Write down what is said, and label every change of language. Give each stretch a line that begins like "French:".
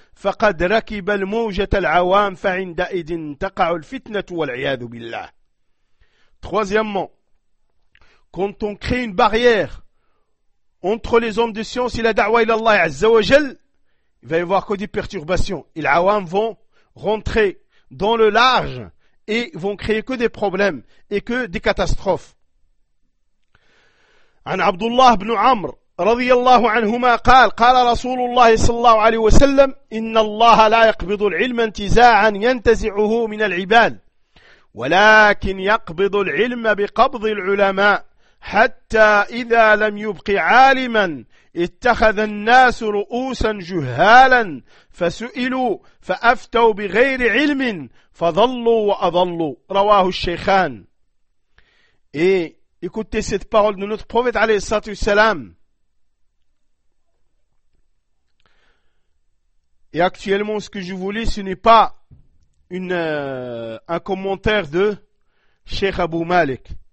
Arabic: فقد ركب الموجة العوام فعندئذ تقع الفتنة والعياذ بالله.
French: Troisièmement, quand on crée une barrière entre les hommes de science et la
Arabic: da'wa ila Allah azza wa jal,
French: il va y avoir que des perturbations. Les awam vont rentrer dans le large et vont créer que des problèmes et que des catastrophes.
Arabic: An Abdullah ibn Amr رضي الله عنهما قال قال رسول الله صلى الله عليه وسلم إن الله لا يقبض العلم انتزاعا ينتزعه من العباد ولكن يقبض العلم بقبض العلماء حتى إذا لم يبق عالما اتخذ الناس رؤوسا جهالا فسئلوا فأفتوا بغير علم فضلوا وأضلوا رواه الشيخان.
French: Et écoutez cette parole de notre prophète
Arabic: عليه الصلاة والسلام.
French: Et actuellement, ce que je vous lis, ce n'est pas un commentaire de Cheikh Abu Malik.